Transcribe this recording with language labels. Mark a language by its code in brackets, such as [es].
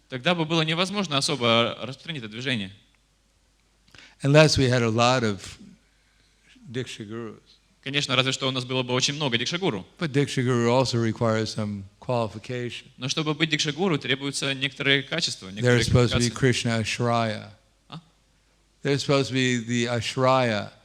[ru] Тогда бы было невозможно особо распространить это движение. [en] Unless we had a lot of diksha gurus. [ru] Конечно, разве что у нас было бы очень много дикша-гуру. [en] But diksha guru also requires some qualification. [ru] Но чтобы быть дикша-гуру, требуются некоторые качества, [en] There's [ru] некоторые [en] supposed to be [ru] квалификации. [sa] Krishna ashraya. [en] There's supposed to be the ashraya, the